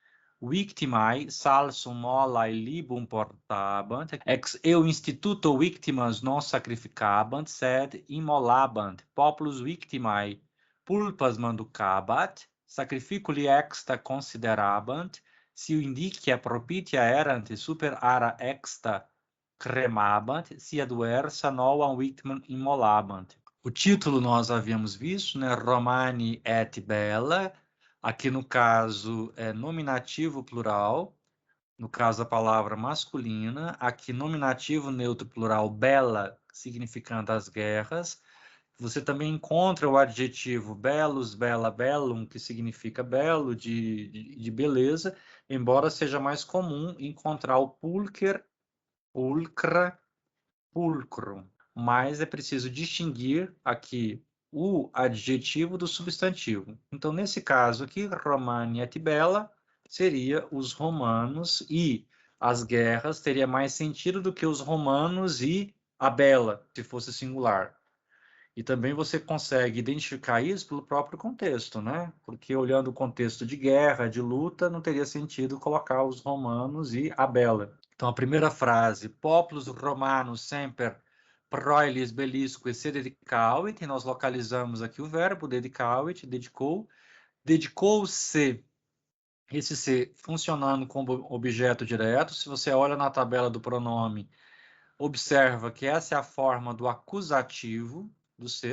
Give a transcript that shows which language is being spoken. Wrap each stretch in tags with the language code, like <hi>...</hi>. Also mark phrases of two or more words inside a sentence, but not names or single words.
<la>victimae salsum molae libum portabant, ex eo instituto victimas non sacrificabant, sed immolabant, populus victimae pulpas manducabat, sacrificuli exta considerabant, si indicia propitia erant super ara exta cremabant, si adversa novam victimam immolabant.</la> <pt>O título nós havíamos visto, né?</pt> <la>Romani et bella.</la> <pt>Aqui no caso é nominativo plural, no caso a palavra masculina. Aqui nominativo neutro plural bella, significando as guerras. Você também encontra o adjetivo</pt> <la>bellus, bella, bellum,</la> <pt>que significa belo, de beleza, embora seja mais comum encontrar o</pt> <la>pulcher, pulcra, pulcrum.</la> <pt>Mas é preciso distinguir aqui o adjetivo do substantivo. Então, nesse caso aqui,</pt> <la>Romani et bella</la> <pt>seria os romanos, e as guerras teria mais sentido do que os romanos e a bela, se fosse singular. E também você consegue identificar isso pelo próprio contexto, né? Porque olhando o contexto de guerra, de luta, não teria sentido colocar os romanos e a bela. Então, a primeira frase,</pt> <la>populus romanus semper proelis bellisque se dedicavit,</la> <pt>e nós localizamos aqui o verbo dedicavit, dedicou, dedicou-se, esse se funcionando como objeto direto. Se você olha na tabela do pronome, observa que essa é a forma do acusativo do ser.</pt>